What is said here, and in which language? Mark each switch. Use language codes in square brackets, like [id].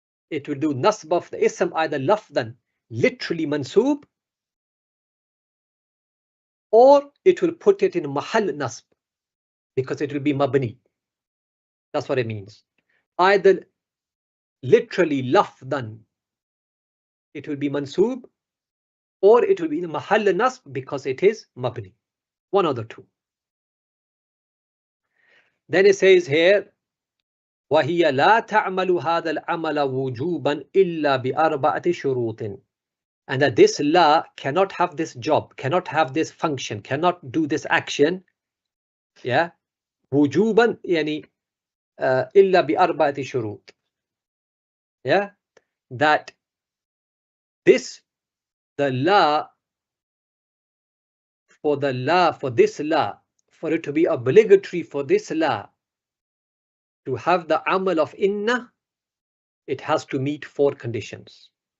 [en] It will do nasb of the ism either lafdan, literally mansoob, or it will put it in mahal nasb because it will be mabni. That's what it means. Either literally lafdan, it will be mansoob, or it will be in mahal nasb because it is mabni. One of the two. [ar] Then it says here, وَهِيَ لَا تَعْمَلُ هَذَا الْعَمَلَ وُجُوبًا إِلَّا بِأَرْبَعَةِ شُرُوطٍ. [en] And that this la cannot have this job, cannot have this function, cannot do this action. [ar] Yeah. وُجُوبًا يعني إِلَّا بِأَرْبَعَةِ شُرُوطٍ. Yeah. [en] That this, the la, for this la, for it to be obligatory for this la to have the amal of inna, it has to meet 4 conditions.